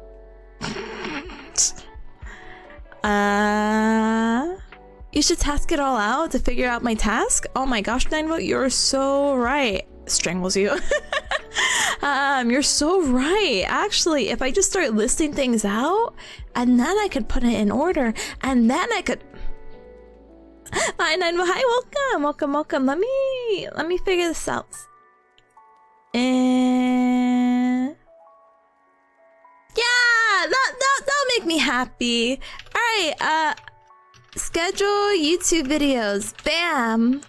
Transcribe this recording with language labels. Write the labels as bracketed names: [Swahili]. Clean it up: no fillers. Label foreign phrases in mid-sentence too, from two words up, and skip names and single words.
[English] You should task it all out to figure out my task? Oh my gosh, 9vote, you're so right. Strangles you. You're so right. Actually, if I just start listing things out, and then I could put it in order, and then I could... Hi, 9vote. Hi, welcome. Let me figure this out. And... yeah, that'll make me happy. Alright, schedule YouTube videos. Bam.